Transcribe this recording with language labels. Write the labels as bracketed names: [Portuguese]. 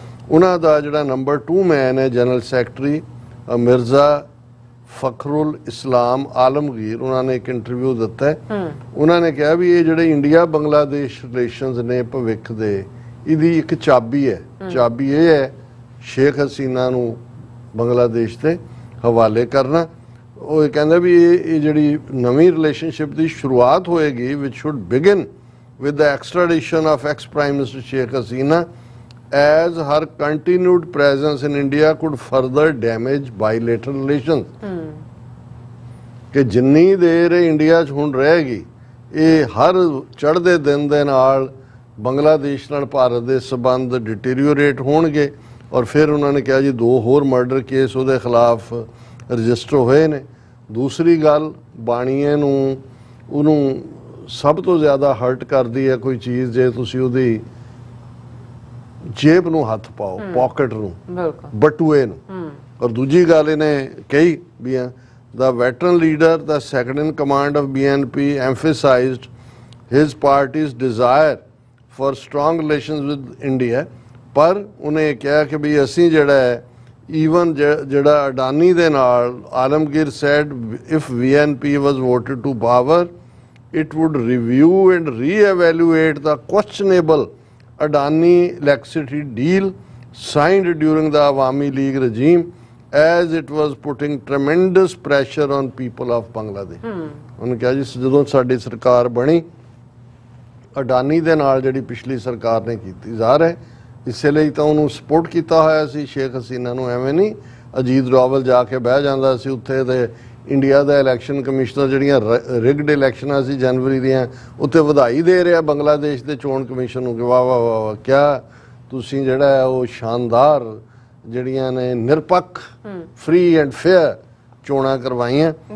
[Punjabi] ਉਹਨਾਂ ਦਾ ਜਿਹੜਾ ਨੰਬਰ 2 ਮੈਨ ਹੈ ਜਨਰਲ ਸੈਕਟਰੀ ਮਿਰਜ਼ਾ ਫਖਰੁਲ ਇਸਲਾਮ ਆਲਮਗੀਰ, ਉਹਨਾਂ ਨੇ ਇੱਕ ਇੰਟਰਵਿਊ ਦਿੱਤਾ ਹੈ। ਉਹਨਾਂ ਨੇ ਕਿਹਾ ਵੀ ਇਹ ਜਿਹੜੇ ਇੰਡੀਆ ਬੰਗਲਾਦੇਸ਼ ਰਿਲੇਸ਼ਨਸ ਨੇ ਭਵਿੱਖ ਦੇ, ਇਹਦੀ ਇੱਕ ਚਾਬੀ ਹੈ। ਚਾਬੀ ਇਹ ਹੈ ਸ਼ੇਖ ਹਸੀਨਾ ਨੂੰ ਬੰਗਲਾਦੇਸ਼ ਦੇ ਹਵਾਲੇ ਕਰਨਾ। ਉਹ ਕਹਿੰਦਾ ਵੀ ਇਹ ਜਿਹੜੀ ਨਵੀਂ ਰਿਲੇਸ਼ਨਸ਼ਿਪ ਦੀ ਸ਼ੁਰੂਆਤ ਹੋਏਗੀ ਵਿਚ [English] Should begin with the extradition of ex-Prime Minister Sheikh Hasina, as her continued presence in India could further damage bilateral relations. [Punjabi] ਕਿ ਜਿੰਨੀ ਦੇਰ ਇੰਡੀਆ 'ਚ ਹੁਣ ਰਹੇਗੀ, ਇਹ ਹਰ ਚੜ੍ਹਦੇ ਦਿਨ ਦੇ ਨਾਲ ਬੰਗਲਾਦੇਸ਼ ਨਾਲ ਭਾਰਤ ਦੇ ਸਬੰਧ ਡਿਟੀਰੀਓਰੇਟ ਹੋਣਗੇ। ਔਰ ਫਿਰ ਉਹਨਾਂ ਨੇ ਕਿਹਾ ਜੀ 2 ਹੋਰ ਮਰਡਰ ਕੇਸ ਉਹਦੇ ਖਿਲਾਫ ਰਜਿਸਟਰ ਹੋਏ ਨੇ। ਦੂਸਰੀ ਗੱਲ, ਬਾਣੀਏ ਨੂੰ ਉਹਨੂੰ ਸਭ ਤੋਂ ਜ਼ਿਆਦਾ ਹਰਟ ਕਰਦੀ ਹੈ ਕੋਈ ਚੀਜ਼ ਜੇ ਤੁਸੀਂ ਉਹਦੀ ਜੇਬ ਨੂੰ ਹੱਥ ਪਾਓ, ਪਾਕਟ ਨੂੰ, ਬਟੂਏ ਨੂੰ। ਔਰ ਦੂਜੀ ਗੱਲ ਇਹਨੇ ਕਹੀ ਵੀ [English] the veteran leader, the second in command of BNP, emphasized his party's desire for strong relations with India. [Punjabi] ਪਰ ਉਹਨੇ ਕਿਹਾ ਕਿ ਵੀ ਅਸੀਂ ਜਿਹੜਾ ਹੈ ਈਵਨ ਜਿਹੜਾ ਅਡਾਨੀ ਦੇ ਨਾਲ, [English] Alamgir said if BNP was voted to power, it would review and re-evaluate the questionable Adani electricity deal signed during the Awami League regime, as it was putting tremendous pressure on people of Bangladesh. [Punjabi] ਉਹਨੇ ਕਿਹਾ ਜੀ ਜਦੋਂ ਸਾਡੀ ਸਰਕਾਰ ਬਣੀ, ਅਡਾਨੀ ਦੇ ਨਾਲ ਜਿਹੜੀ ਪਿਛਲੀ ਸਰਕਾਰ ਨੇ ਕੀਤੀ ਜ਼ਾਹਰ ਹੈ ਇਸੇ ਲਈ ਤਾਂ ਉਹਨੂੰ ਸਪੋਰਟ ਕੀਤਾ ਹੋਇਆ ਸੀ ਸ਼ੇਖ ਹਸੀਨਾ ਨੂੰ। ਐਵੇਂ ਨਹੀਂ ਅਜੀਤ ਡੋਵਲ ਜਾ ਕੇ ਬਹਿ ਜਾਂਦਾ ਸੀ ਉੱਥੇ ਤੇ ਇੰਡੀਆ ਦਾ ਇਲੈਕਸ਼ਨ ਕਮਿਸ਼ਨਰ ਜਿਹੜੀਆਂ ਰਿਗਡ ਇਲੈਕਸ਼ਨਾਂ ਸੀ ਜਨਵਰੀ ਦੀਆਂ, ਉੱਥੇ ਵਧਾਈ ਦੇ ਰਿਹਾ ਬੰਗਲਾਦੇਸ਼ ਦੇ ਚੋਣ ਕਮਿਸ਼ਨ ਨੂੰ ਕਿ ਵਾਹ ਵਾਹ ਵਾਹ ਕਿਆ ਤੁਸੀਂ ਜਿਹੜਾ ਹੈ ਉਹ ਸ਼ਾਨਦਾਰ ਜਿਹੜੀਆਂ ਨੇ ਨਿਰਪੱਖ ਫ੍ਰੀ ਐਂਡ ਫੇਅਰ ਚੋਣਾਂ ਕਰਵਾਈਆਂ।